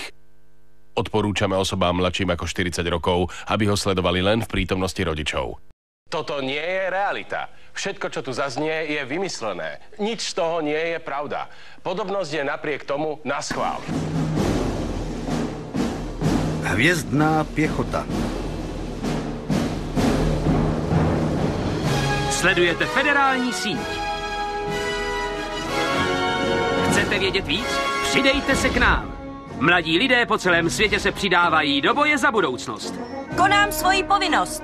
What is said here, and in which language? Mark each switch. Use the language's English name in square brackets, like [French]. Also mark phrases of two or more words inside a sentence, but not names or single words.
[Slovak] Odporúčame osobám mladším ako 40 rokov, aby ho sledovali len v prítomnosti rodičov. Toto nie je realita. Všetko, čo tu zaznie, je vymyslené. Nič z toho nie je pravda. Podobnosť je napriek tomu naschvál. Hviezdná piechota. [Czech] Sledujete federální síť. Chcete vědět víc? Přidejte se k nám. Mladí lidé po celém světě se přidávají do boje za budoucnost. Konám svoji povinnost.